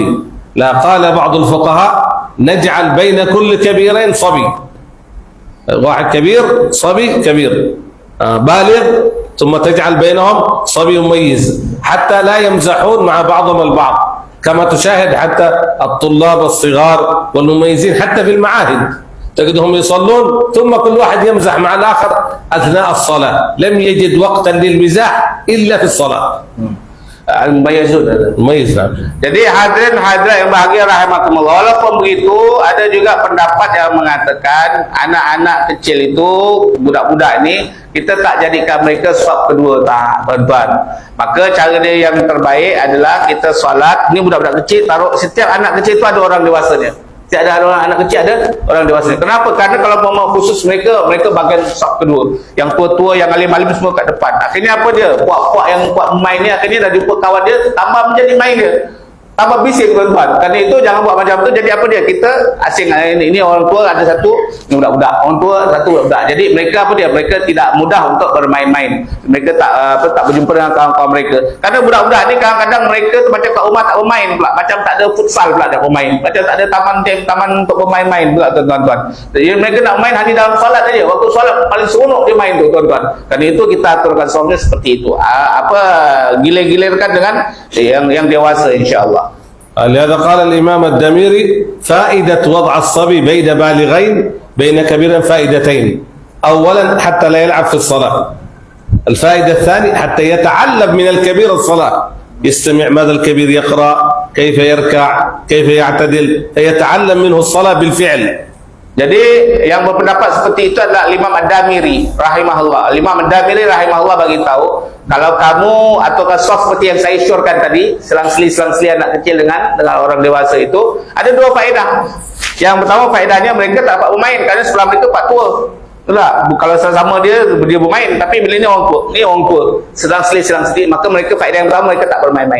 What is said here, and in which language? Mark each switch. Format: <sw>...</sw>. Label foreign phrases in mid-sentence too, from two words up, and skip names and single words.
<ar>لا، قال بعض الفقهاء نجعل بين كل كبيرين صبي، واحد كبير صبي كبير بالغ، ثم تجعل بينهم صبي مميز حتى لا يمزحون مع بعضهم البعض، كما تشاهد حتى الطلاب الصغار والمميزين حتى في المعاهد تجدهم يصلون ثم كل واحد يمزح مع الآخر أثناء الصلاة، لم يجد وقتا للمزاح إلا في الصلاة. Al-Mumayyizun. مميز نعم.</ar> <id>Jadi hadirin hadirat yang bahagia rahimakumullah, walaupun begitu ada juga pendapat yang mengatakan anak-anak kecil itu,</id> <ms>budak-budak ni kita tak jadikan mereka saf kedua, tak tuan-tuan. Maka cara dia yang terbaik adalah kita solat, ni budak-budak kecil taruh, setiap anak kecil itu ada orang dewasanya.</ms> <id>Tidak ada orang anak kecil, ada orang dewasa. Kenapa? Karena kalau mau khusus mereka bagian saf kedua.</id> <ms>Yang tua-tua, yang alim-alim semua kat depan. Akhirnya apa dia? Puak-puak yang buat main ni akhirnya dah jumpa kawan dia, tambah menjadi main dia. Tambah bising tuan-tuan. Kerana itu jangan buat macam tu. Jadi apa dia? Kita asing. Ini orang tua ada satu, ni budak-budak. Orang tua satu budak-budak. Jadi mereka apa dia? Mereka tidak mudah untuk bermain-main. Mereka tak berjumpa dengan kawan-kawan mereka. Karena budak-budak ni kadang-kadang mereka tu macam kat rumah tak bermain pula. Macam tak ada futsal pula tak bermain. Macam tak ada taman untuk bermain-main pula tuan-tuan. Jadi mereka nak main hanya dalam solat saja. Waktu solat paling seronok dia main tu tuan-tuan. Kerana itu kita aturkan solatnya seperti itu. Gilir-gilirkan dengan yang dewasa insya-Allah.</ms> <ar>لهذا قال الإمام الدميري فائدة وضع الصبي بين بالغين بين كبيرين فائدتين. أولا حتى لا يلعب في الصلاة. الفائدة الثانية حتى يتعلم من الكبير الصلاة، يستمع ماذا الكبير يقرأ، كيف يركع، كيف يعتدل، يتعلم منه الصلاة بالفعل.</ar> <ms>Jadi yang berpendapat seperti itu adalah Imam Ad-Damiri rahimahullah. Imam Ad-Damiri rahimahullah bagi tahu, kalau kamu atau saf seperti yang saya syorkan tadi, selang-seli anak kecil dengan orang dewasa itu, ada dua faedah. Yang pertama faedahnya mereka tak dapat bermain kerana sebelah mereka pak tua. Itulah, kalau sama dia bermain, tapi bila ni orang tua, selang-seli, maka mereka faedah yang pertama mereka tak bermain-main.</ms>